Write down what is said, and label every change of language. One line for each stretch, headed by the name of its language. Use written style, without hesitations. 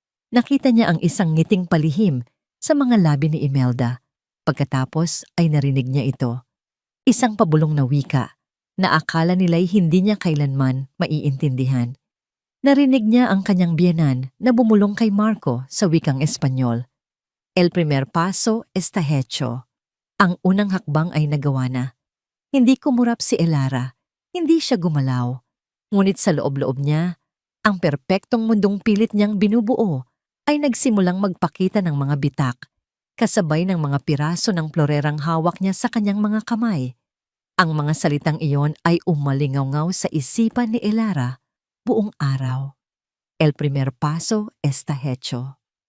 Filipino: Nakita niya ang isang ngiting palihim sa mga labi ni Imelda. Pagkatapos ay narinig niya ito. Isang pabulong na wika na akala nila'y hindi niya kailanman maiintindihan. Narinig niya ang kanyang biyenan na bumulong kay Marco sa wikang Espanyol.
Spanish: El primer paso está hecho.
Filipino: Ang unang hakbang ay nagawa na. Hindi kumurap si Elara, hindi siya gumalaw. Ngunit sa loob-loob niya, ang perpektong mundong pilit niyang binubuo ay nagsimulang magpakita ng mga bitak, kasabay ng mga piraso ng plorerang hawak niya sa kanyang mga kamay. Ang mga salitang iyon ay umalingaw-ngaw sa isipan ni Elara buong araw.
Spanish: El primer paso está hecho.